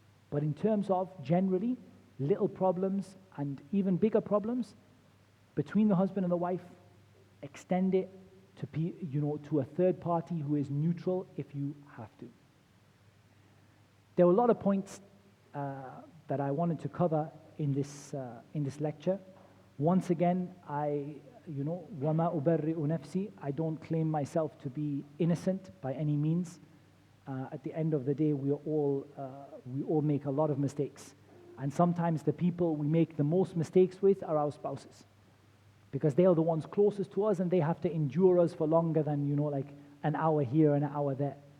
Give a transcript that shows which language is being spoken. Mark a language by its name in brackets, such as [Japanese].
[English] But in terms of generally little problems and even bigger problems between the husband and the wife, extend it to a third party who is neutral if you have to. There were a lot of points that I wanted to cover in this lecture. Once again, [Arabic] وَمَا أُبَرِّئُ نَفْسِي. [English] I don't claim myself to be innocent by any means. At the end of the day, we all make a lot of mistakes. And sometimes the people we make the most mistakes with are our spouses, because they are the ones closest to us and they have to endure us for longer than, like an hour here and an hour there.